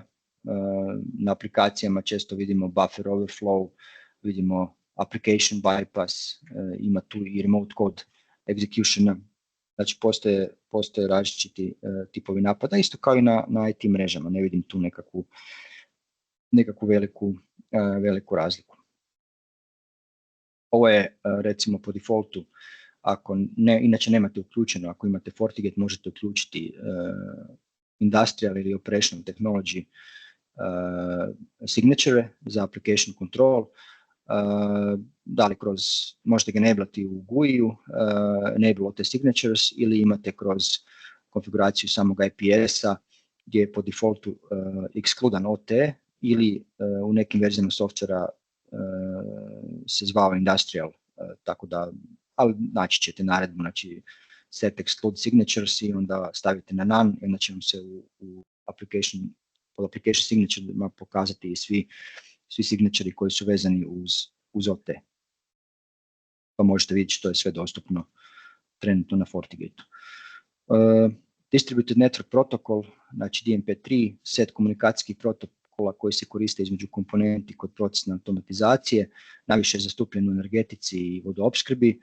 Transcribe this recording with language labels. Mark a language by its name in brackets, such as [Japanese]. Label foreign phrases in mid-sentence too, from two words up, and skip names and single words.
[Croatian] Na aplikacijama često vidimo [English] buffer overflow, [Croatian] vidimo [English] application bypass, [Croatian] ima tu i [English] remote code executiona, [Croatian] znači postoje različiti tipovi napada, isto kao i na IT mrežama, ne vidim tu nekakvu veliku razliku. Ovo je recimo po defaultu, ako inače nemate uključeno, ako imate FortiGate možete uključiti industrial ili [English] operational technology signature [Croatian] za [English] application control. [Croatian] da li kroz, možete ga enablati u GUI-u, [English] enable OT signatures, [Croatian] ili imate kroz konfiguraciju samog IPS-a gdje je po defaultu ekskludan OT, ili u nekim verzijama softvera se zvao industrial, tako da, ali naći ćete naredbu, znači [English] set exclude signatures [Croatian] i onda stavite na none i onda će vam se u pod [English] application signature [Croatian] pokazati svi signature koji su vezani uz OT. Pa možete vidjeti što je sve dostupno trenutno na FortiGate-u. [English] Distributed Network Protocol, [Croatian] znači DNP3, set komunikacijskih protokola koji se koriste između komponenti kod procesne automatizacije, najviše je zastupljen u energetici i vodoopskrbi.